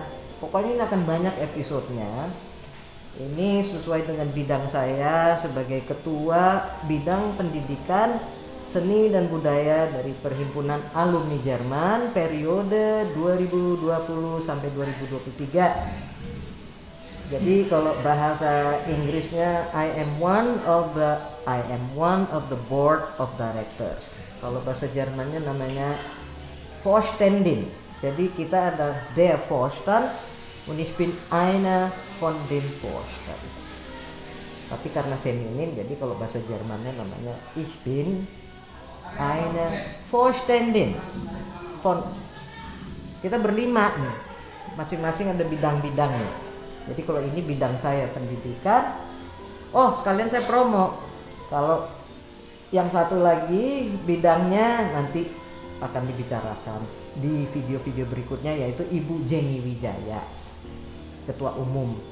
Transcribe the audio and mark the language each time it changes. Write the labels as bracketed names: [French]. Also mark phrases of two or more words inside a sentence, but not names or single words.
[Indonesian] Pokoknya ini akan banyak episodenya. Ini sesuai dengan bidang saya sebagai ketua bidang pendidikan seni dan budaya dari Perhimpunan Alumni Jerman periode 2020 sampai 2023. Jadi kalau bahasa Inggrisnya [English] I am one of the board of directors. [Indonesian] Kalau bahasa Jermannya namanya Vorständin. Jadi kita ada [German] der Vorstand und ich bin einer von dem Vorstand. [Indonesian] Tapi karena feminin jadi kalau bahasa Jermannya namanya [German] ich bin eine Vorständin von. [Indonesian] Kita berlima nih. Masing-masing ada bidang-bidangnya. Jadi kalau ini bidang saya pendidikan. Oh, sekalian saya promo. Kalau yang satu lagi bidangnya nanti akan dibicarakan di video-video berikutnya yaitu Ibu Jenny Wijaya, Ketua Umum.